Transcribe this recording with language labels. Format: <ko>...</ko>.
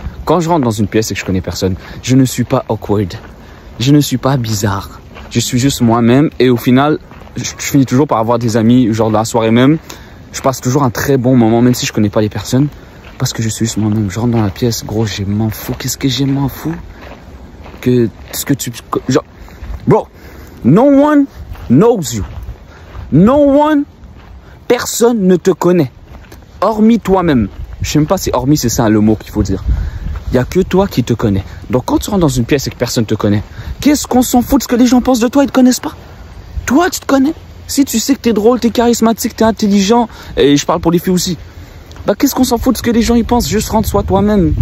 <fr>Quand je rentre dans une pièce et que je connais personne, je ne suis pas awkward. Je ne suis pas bizarre. Je suis juste moi-même et au final, je finis toujours par avoir des amis, genre dans la soirée même. Je passe toujours un très bon moment, même si je connais pas les personnes. Parce que je suis juste moi-même. Je rentre dans la pièce, gros, je m'en fous. Qu'est-ce que je m'en fous? Que ce que tu...</fr> <en>Genre, bro, no one knows you. No one,</en> <fr>personne ne te connaît. Hormis toi-même. Je sais même pas si hormis c'est ça le mot qu'il faut dire. Il y a que toi qui te connais. Donc quand tu rentres dans une pièce et que personne te connaît, qu'est-ce qu'on s'en fout de ce que les gens pensent de toi? Ils te connaissent pas. Toi, tu te connais. Si tu sais que t'es drôle, t'es charismatique, t'es intelligent, et je parle pour les filles aussi, bah qu'est-ce qu'on s'en fout de ce que les gens ils pensent? Juste rentre, sois toi-même.</fr>